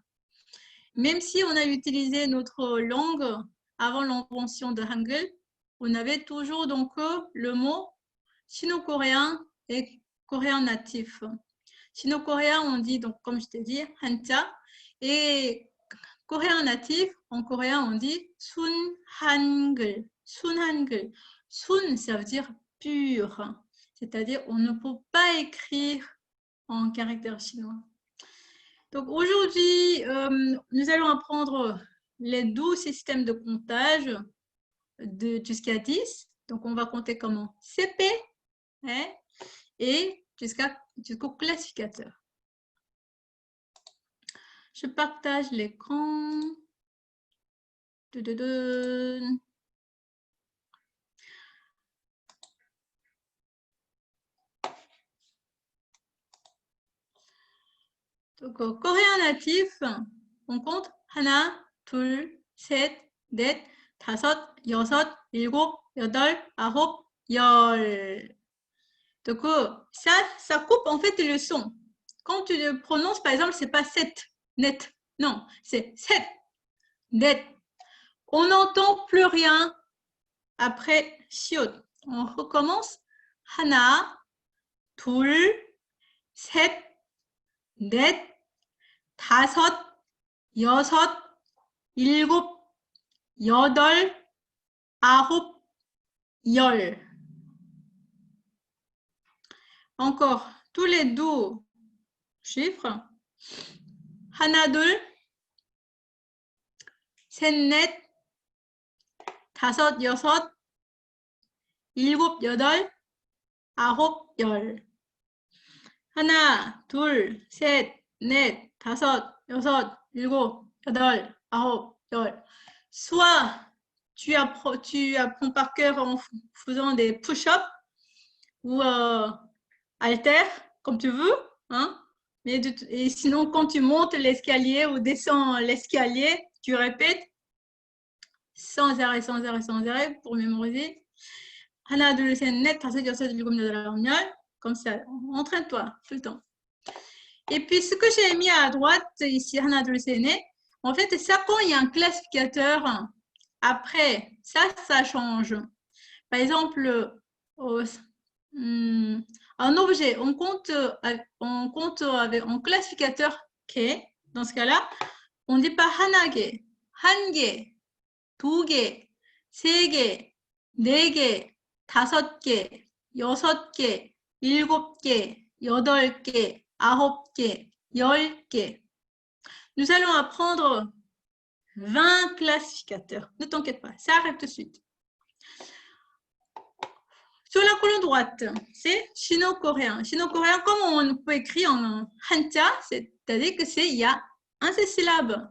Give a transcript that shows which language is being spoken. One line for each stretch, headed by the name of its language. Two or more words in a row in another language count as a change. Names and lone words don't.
French: Même si on a utilisé notre langue avant l'invention de Hangul, on avait toujours donc le mot sino-coréen et coréen natif. Sino-coréen, on dit donc, comme je t'ai dit, hanja, et coréen natif, en coréen, on dit
Korean: 순 한글. 순 한글.
French: Sun, ça veut dire pur, c'est-à-dire on ne peut pas écrire en caractère chinois. Donc aujourd'hui, nous allons apprendre les 12 systèmes de comptage jusqu'à 10. Donc on va compter comment? CP, hein, et jusqu'au classificateur. Je partage l'écran. Donc, coréen natif, on compte
Korean: 하나, 둘, 셋, 넷, 다섯, 여섯, 일곱, 여덟, 아홉, 열.
French: Donc, ça coupe en fait le son. Quand tu le prononces, par exemple, c'est pas 7, net. Non, c'est 7, net. On n'entend plus rien après siot. On recommence.
Korean: 하나, 둘, 셋, 넷, 다섯, 여섯, 일곱, 여덟, 아홉, 열.
French: Encore, tous les 12 chiffres.
Korean: 하나, 둘, 셋, 넷, 다섯, 여섯, 일곱, 여덟, 아홉, 열. 하나, 둘, 셋, 넷, 다섯, 여섯, 일곱, 여덟, 아홉, 열.
French: Soit tu apprends par cœur en faisant des push-ups ou haltères, comme tu veux, hein. Et sinon, quand tu montes l'escalier ou descends l'escalier, tu répètes sans arrêt, sans arrêt, sans arrêt pour mémoriser.
Korean: 하나, 둘, 셋, 넷, 다섯, 여섯, 일곱, 여덟, 아홉, 열.
French: Comme ça, entraîne-toi tout le temps. Et puis, ce que j'ai mis à droite, ici,
Korean: 하나, 둘, 셋, 넷,
French: en fait, ça, quand il y a un classificateur, après, ça change. Par exemple, un objet, on compte avec un classificateur 개. Dans ce cas-là, on ne dit pas
Korean: 하나 개, 한 개, 두 개, 세 개, 네 개, 다섯 개, 여섯 개, 일곱 개, 여덟 개, 아홉 개, 열 개.
French: Nous allons apprendre 20 classificateurs. Ne t'inquiète pas, ça arrive tout de suite. Sur la colonne droite, c'est sino-coréen. Sino-coréen, comme on peut écrire en hanja, c'est-à-dire que il y a un seul syllabe.